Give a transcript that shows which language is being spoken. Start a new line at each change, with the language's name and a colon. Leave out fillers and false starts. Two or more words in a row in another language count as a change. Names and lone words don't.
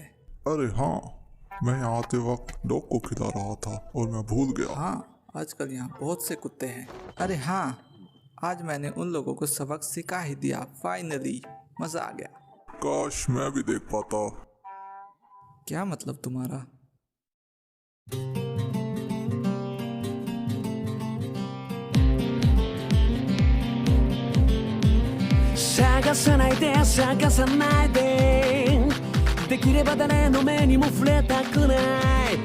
Hindi: अरे हाँ, मैं यहाँ आते वक्त डॉग को खिला रहा था और मैं भूल गया। हाँ, आजकल यहाँ बहुत से कुत्ते हैं। अरे हाँ, आज मैंने उन लोगों को सबक सिखा ही दिया। फाइनली मजा आ गया। काश मैं भी देख पाता। क्या मतलब तुम्हारा?
Japanese: 探さないで探さないで、できれば誰の目にも触れたくない。